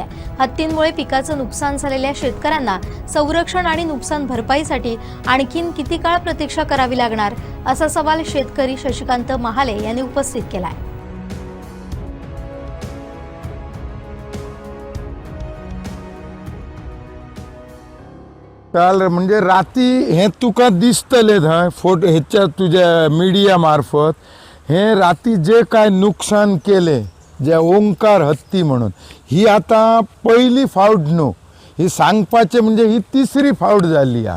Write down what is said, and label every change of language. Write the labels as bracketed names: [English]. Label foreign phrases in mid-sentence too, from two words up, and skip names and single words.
[Marathi] हत्तींमुळे पिकाचं नुकसान झालेल्या शेतकऱ्यांना संरक्षण आणि नुकसान भरपाईसाठी आणखीन किती काळ प्रतीक्षा करावी लागणार, असा सवाल शेतकरी शशिकांत महाले यांनी उपस्थित केलाय. [Konkani] काल म्हणजे राती हे तुका दिसतले थंय फोटो ह्याच्या तुझ्या मीडिया मार्फत हे राती जे काय नुकसान केले जे ओंकार हत्ती म्हणून, ही आता पहिली फावट न्हू, ही सांगपाचे म्हणजे ही 3री फावट झाली हा.